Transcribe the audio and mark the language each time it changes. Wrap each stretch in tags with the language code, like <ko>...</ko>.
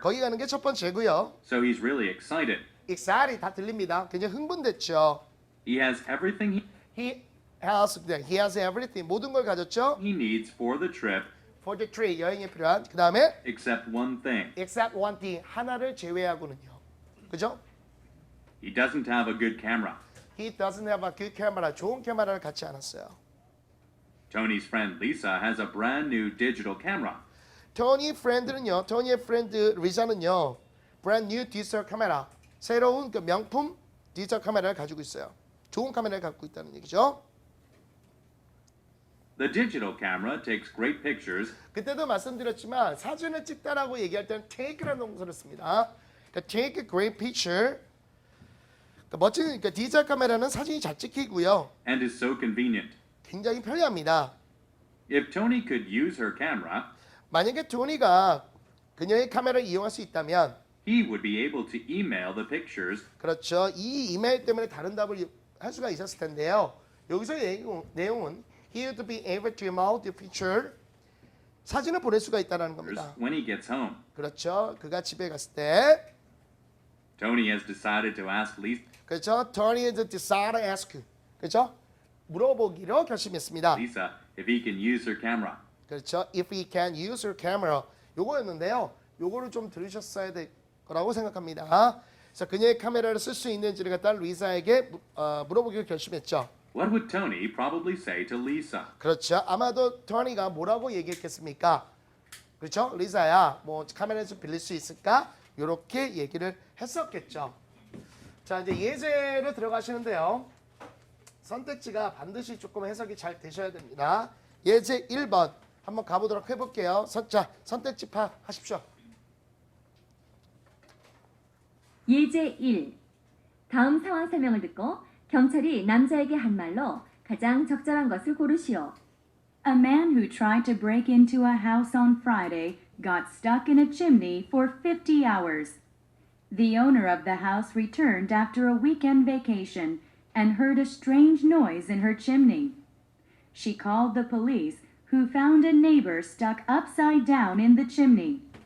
<ko>거기 가는 게 첫 번째고요.</ko> <en>so he's really excited.</en> <ko>excited 다 들립니다. 굉장히 흥분됐죠.</ko> <en>He has everything He has everything</en> <ko>모든 걸 가졌죠.</ko> <en>he needs for the trip, For the trip</en> <ko>여행에 필요한 그 다음에</ko> <en>except one thing. except one thing</en> <ko>하나를 제외하고는요. 그죠?</ko> <en>He doesn't have a good camera. He doesn't have a good camera.</en> <ko>좋은 카메라를 갖지 않았어요.</ko> <en>Tony's friend Lisa has a brand new digital camera.</en> <ko>토니의 프렌드 리사는요.</ko> <en>brand new digital 카메라.</en> <ko>새로운 그 명품 디지털 카메라를 가지고 있어요. 좋은 카메라를 갖고 있다는 얘기죠.</ko> <en>The digital camera takes great pictures</en> <ko>그때도 말씀드렸지만 사진을 찍다라고 얘기할 때는 take라는 동사를 씁니다. 그러니까</ko> <en>take a great picture.</en> <ko>그러니까 멋진 디지털 카메라는 사진이 잘 찍히고요.</ko> <en>and is so convenient.</en> <ko>굉장히 편리합니다.</ko> <en>If Tony could use her camera,</en> <ko>만약에 토니가 그녀의 카메라를 이용할 수 있다면</ko> <en>he would be able to email the pictures</en> <ko>그렇죠. 이 이메일 때문에 다른 답을 할 수가 있었을 텐데요. 여기서의 내용은</ko> <en>he would be able to email the picture</en> <ko>사진을 보낼 수가 있다는 겁니다.</ko> <en>when he gets home.</en> <ko>그렇죠. 그가 집에 갔을 때</ko> <en>Tony has decided to ask Lisa</en> <ko>그렇죠.</ko> <en>Tony has decided to ask</en> <ko>그렇죠. 물어보기로 결심했습니다.</ko> <en>if he can use her camera.</en> <ko>그렇죠.</ko> <en>If he can use her camera</en> <ko>요거였는데요. 요거를 좀 들으셨어야 될 거라고 생각합니다. 그래서 그녀의 카메라를 쓸 수 있는지를 갖다 리사에게 물어보기로 결심했죠.</ko> <en>What would Tony probably say to Lisa?</en> <ko>그렇죠. 아마도 토니가 뭐라고 얘기했겠습니까? 그렇죠. 리사야, 뭐 카메라 좀 빌릴 수 있을까? 이렇게 얘기를 했었겠죠. 자, 이제 예제로 들어가시는데요. 선택지가 반드시 조금 해석이 잘 되셔야 됩니다. 예제 1번 한번 가보도록 해볼게요. 선택지 파하십시오. 예제 1. 다음 상황 설명을 듣고 경찰이 남자에게 한 말로 가장 적절한 것을 고르시오.</ko> <en>A man who tried to break into a house on Friday got stuck in a chimney for 50 hours. The owner of the house returned after a weekend vacation and heard a strange noise in her chimney. She called the police, who found a neighbor stuck upside down in the chimney.</en>